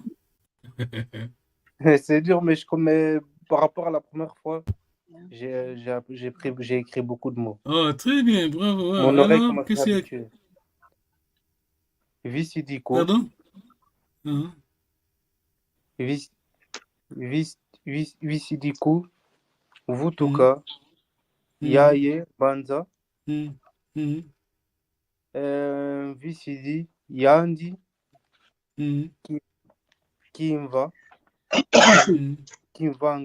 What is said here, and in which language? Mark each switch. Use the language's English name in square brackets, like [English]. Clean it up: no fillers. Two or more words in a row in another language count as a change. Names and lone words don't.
[French] C'est dur, mais par rapport à la première fois, j'ai écrit beaucoup de mots. Oh, très bien, bravo. Mon oreille commence à s'habituer. [Kongo] Visidiko. [French] Pardon? [Kongo] Visidiko. Vutuka. Yaye. Banza. Visidi. Yandi. Kimva. Kimvanga.